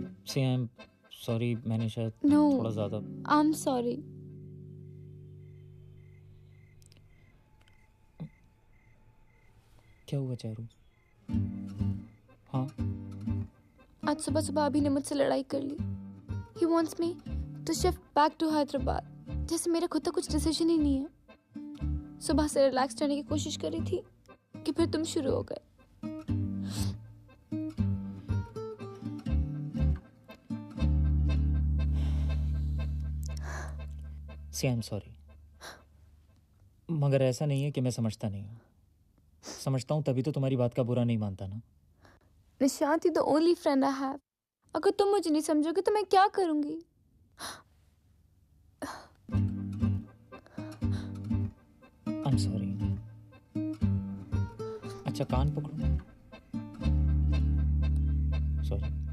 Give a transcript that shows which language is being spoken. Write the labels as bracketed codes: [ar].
[en] See, I'm sorry, [hi] मैंने शायद थोड़ा ज़्यादा। [en] I'm sorry. [hi] क्या हुआ चारू? हाँ? आज सुबह सुबह अभी ने मुझसे लड़ाई कर ली. [en] He wants me to shift back to Hyderabad. [hi] जैसे मेरा खुद का कुछ डिसीजन ही नहीं है. सुबह से रिलैक्स रहने की कोशिश कर रही थी कि फिर तुम शुरू हो गए. [en] See, I'm sorry. [hi] मगर ऐसा नहीं है कि मैं समझता नहीं हूँ. समझता हूँ तभी तो तुम्हारी बात का बुरा नहीं मानता ना. [en] Nishant, you the only friend I have. [hi] अगर तुम मुझे नहीं समझोगे तो मैं क्या करूँगी? [en] I'm sorry. [hi] अच्छा कान पकड़ो. [en] Sorry.